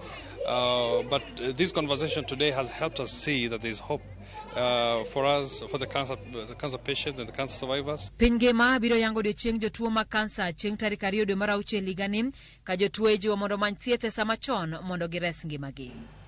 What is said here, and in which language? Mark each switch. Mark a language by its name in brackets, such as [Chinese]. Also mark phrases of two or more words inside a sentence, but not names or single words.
[English] But this conversation today has helped us see that there's hope for us, for the cancer patients and the cancer survivors. [Luo (Kenya and Tanzania)] Piny ngima biro yango odiechieng' jotuo mag kansa chieng' tarik 2 dwe mar auchiel higa ni ka jotuo ijiwo mondo many thieth e sama chon mondo gires ngimagi.